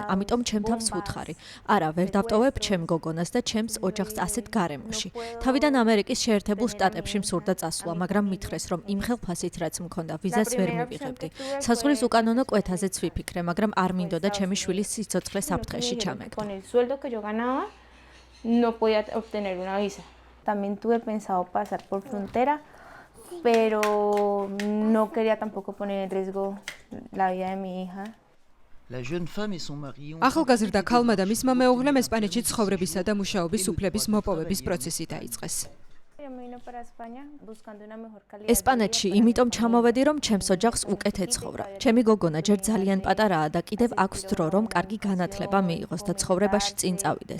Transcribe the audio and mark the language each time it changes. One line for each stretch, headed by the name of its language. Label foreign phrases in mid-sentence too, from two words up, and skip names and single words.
Georgian: ამიტომ ჩემ თავს ვუთხარი. არა, ვერ დავტოვებ ჩემ გოგონას და ჩემს ოჯახს ასეთ გარემოში. თავიდან ამერიკის შეერთებულ შტატებში მსურდა წასვლა, მაგრამ მითხრეს, რომ იმ ხელფასით რაც მქონდა, ვიზას ვერ მივიღებდი. საზღვრის უკანონო კვეთაზეც ვიფიქრე, მაგრამ არ მინდოდა ჩემი შვილის სიცოცხლე საფრთხეში ჩამეგდო.
Spanish: Pero no quería tampoco poner en riesgo la vida de mi hija.
Georgian: ახალგაზრდა ქალმა და მისმა მეუღლემ ესპანეთში ცხოვრებისა და მუშაობის უფლების მოპოვების პროცესი დაიწყეს. ესპანეთში იმიტომ ჩამოვედი, რომ ჩემს ოჯახს უკეთ ეცხოვრა. ჩემი გოგონა ჯერ ძალიან პატარაა და კიდევ აქვს დრო, რომ კარგი განათლება მიიღოს და ცხოვრებაში წინ წავიდეს.